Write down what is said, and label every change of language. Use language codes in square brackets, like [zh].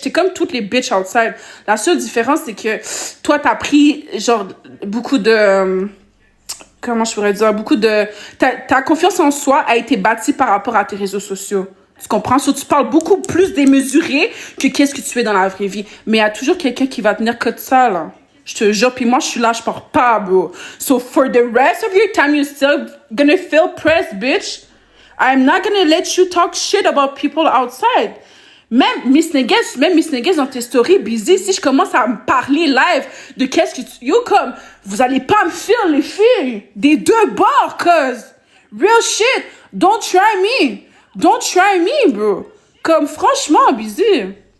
[fr] T'es comme toutes les bitches outside. La seule différence, c'est que toi, t'as pris, genre, beaucoup de... comment je pourrais dire? Beaucoup de... Ta confiance en soi a été bâtie par rapport à tes réseaux sociaux. Tu comprends? So, tu parles beaucoup plus démesuré que qu'est-ce que tu es dans la vraie vie. Mais il y a toujours quelqu'un qui va tenir que ça, là. Je te jure, puis moi, je suis là, je pars pas, bro. [en] So, for the rest of your time, you're still gonna feel pressed, bitch. I'm not gonna let you talk shit about people outside. [fr] Même Miss Neges dans tes stories, Busy, si je commence à me parler live de qu'est-ce que tu... Yo, comme, vous allez pas me faire les filles. Des deux bords, [en] cause. Real shit. Don't try me. Don't try me, bro. [fr] Comme, franchement, [en] Busy.